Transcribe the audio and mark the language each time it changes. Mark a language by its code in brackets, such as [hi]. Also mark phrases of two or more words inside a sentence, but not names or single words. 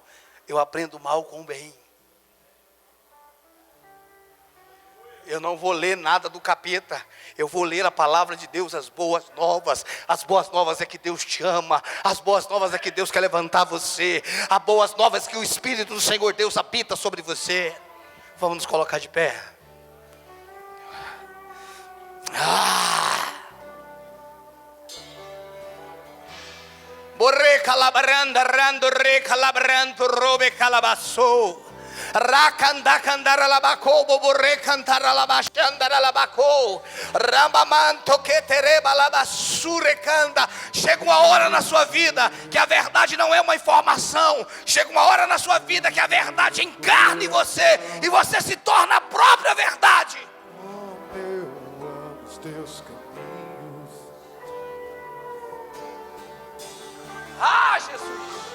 [pt] Eu aprendo o mal com o bem. Eu não vou ler nada do capeta. Eu vou ler a palavra de Deus, as boas novas. As boas novas é que Deus te ama. As boas novas é que Deus quer levantar você. As boas novas é que o Espírito do Senhor Deus habita sobre você. Vamos nos colocar de pé. Borre calabranda rando re calabranto robe calabasso. Rakanda candara labacou, boborre cantara labachandara labacou. Rambamanto que tereba labassure canda. Chega uma hora na sua vida que a verdade não é uma informação. Chega uma hora na sua vida que a verdade encarna em você e você se torna a própria verdade. Eu amo os teus caminhos. Ah, Jesus.